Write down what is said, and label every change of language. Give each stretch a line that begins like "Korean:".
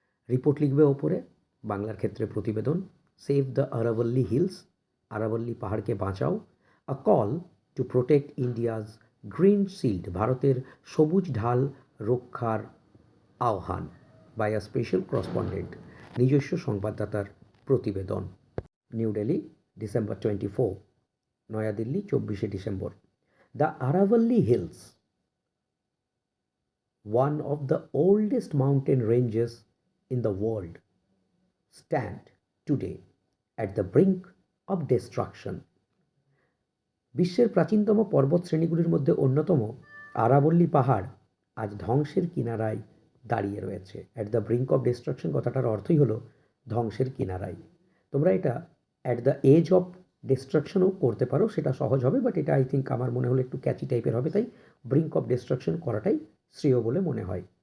Bangla: Report লিখবে ওপরে, বাংলার ক্ষেত্রে প্রতিবেদন।
English: save the Aravalli hills,
Bangla: আরাভাল্লি পাহাড়কে বাঁচাও।
English: a call to protect India's green shield,
Bangla: ভারতের সবুজ ঢাল রক্ষার আহ্বান,
English: by a special correspondent,
Bangla: নিজস্ব সংবাদদাতার প্রতিবেদন। New Delhi, December 24। New Delhi, 24শে December.
English: The Aravalli hills, one of the oldest mountain ranges in the world, stand today at the brink of destruction.
Bangla: বিশ্বের প্রাচীনতম পর্বত শ্রেণীগুলির মধ্যে অন্যতম আরাবল্লী পাহাড় আজ ধ্বংসের কিনারায় দাঁড়িয়ে রয়েছে।
English: at the brink of destruction
Bangla: কথাটার অর্থই হলো ধ্বংসের কিনারায়। তোমরা এটা
English: at the edge of ডিস্ট্রাকশনও
Bangla: করতে পারো, সেটা সহজ হবে,
English: but
Bangla: এটা
English: I think
Bangla: আমার মনে হলো একটু ক্যাচি টাইপের হবে, তাই
English: brink of destruction
Bangla: করাটাই শ্রেয় বলে মনে হয়।